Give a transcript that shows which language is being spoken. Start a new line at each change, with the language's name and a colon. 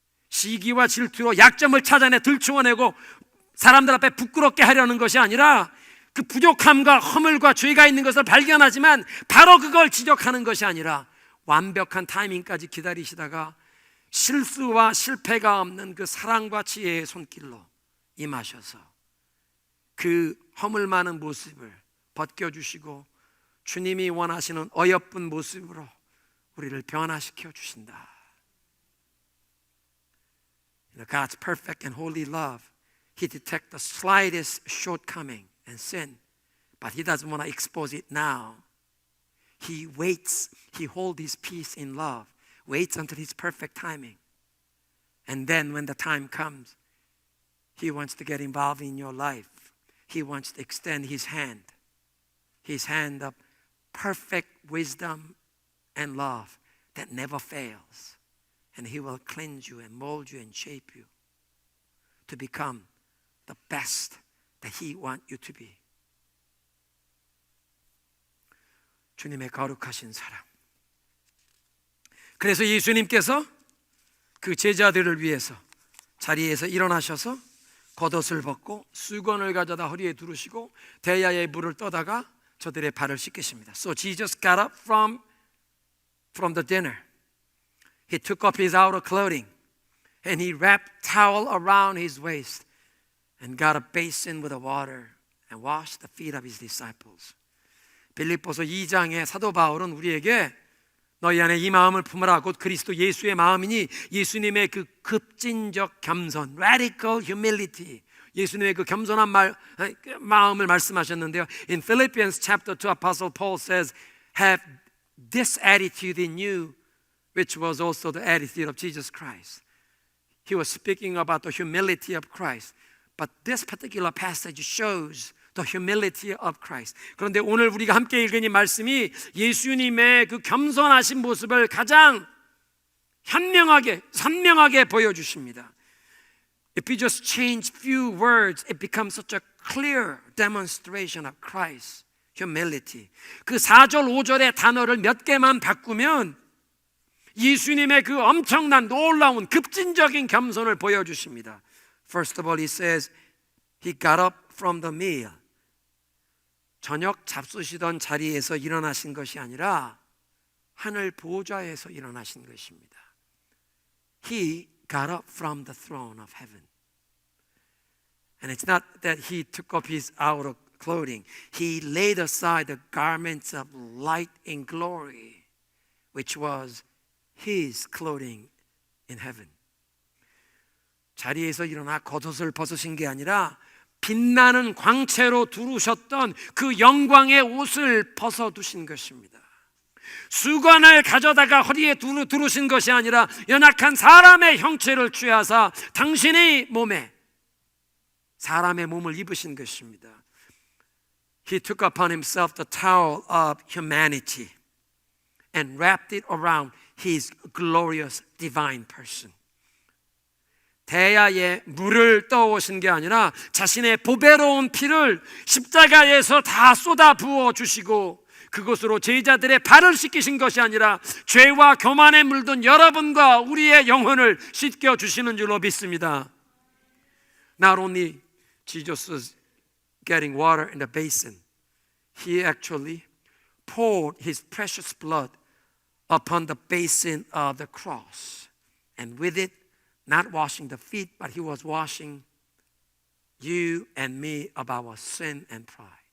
Korean: 시기와 질투로 약점을 찾아내 들추어내고 사람들 앞에 부끄럽게 하려는 것이 아니라 그 부족함과 허물과 죄가 있는 것을 발견하지만 바로 그걸 지적하는 것이 아니라 완벽한 타이밍까지 기다리시다가 실수와 실패가 없는 그 사랑과 지혜의 손길로 임하셔서 그 허물 많은 모습을 벗겨주시고 주님이 원하시는 어여쁜 모습으로 우리를 변화시켜 주신다.
English: God's perfect and holy love, He detects the slightest shortcoming and sin, but He doesn't want to expose it now. He waits, He holds His peace in love, waits until His perfect timing. And then when the time comes, He wants to get involved in your life. He wants to extend His hand of perfect wisdom and love that never fails. And He will cleanse you and mold you and shape you to become the best that He wants you to be.
Korean: 주님의 거룩하신 사랑. 그래서 예수님께서 그 제자들을 위해서 자리에서 일어나셔서 겉옷을 벗고 수건을 가져다 허리에 두르시고 대야의 물을 떠다가 저들의 발을 씻기십니다.
English: So Jesus got up from the dinner. He took off his outer clothing and he wrapped towel around his waist and got a basin with the water and washed the feet of his disciples.
Korean: 빌립보서 2장의 사도 바울은 우리에게 너희 안에 이 마음을 품으라 곧 그리스도 예수의 마음이니 예수님의 그 급진적 겸손,
English: radical humility,
Korean: 예수님의 그 겸손한 마음을 말씀하셨는데요.
English: In Philippians chapter 2, Apostle Paul says, have this attitude in you, which was also the attitude of Jesus Christ. he was speaking about the humility of Christ. But this particular passage shows the humility of Christ.
Korean: 그런데 오늘 우리가 함께 읽은 이 말씀이 예수님의 그 겸손하신 모습을 가장 현명하게, 선명하게 보여주십니다.
English: If we just change few words, it becomes such a clear demonstration of Christ's humility.
Korean: 그 4절, 5절의 단어를 몇 개만 바꾸면 예수님의 그 엄청난 놀라운 급진적인 겸손을 보여주십니다.
English: First of all, he says, he got up from the meal.
Korean: 저녁 잡수시던 자리에서 일어나신 것이 아니라 하늘 보좌에서 일어나신 것입니다.
English: He got up from the throne of heaven. And it's not that he took off his outer clothing. He laid aside the garments of light and glory, which was his clothing in heaven.
Korean: 자리에서 일어나 겉옷을 벗으신 게 아니라 빛나는 광채로 두르셨던 그 영광의 옷을 벗어두신 것입니다. 수건을 가져다가 허리에 두르신 것이 아니라 연약한 사람의 형체를 취하사 당신의 몸에 사람의 몸을 입으신 것입니다.
English: He took upon himself the towel of humanity and wrapped it around his glorious divine person.
Korean: 대야에 물을 떠오신 게 아니라 자신의 보배로운 피를 십자가에서 다 쏟아 부어 주시고 그것으로 제자들의 발을 씻기신 것이 아니라 죄와 교만에 물든 여러분과 우리의 영혼을 씻겨 주시는 줄로 믿습니다.
English: Not only Jesus was getting water in the basin, he actually poured his precious blood upon the basin of the cross, and with it not washing the feet, but he was washing you and me of our sin and pride.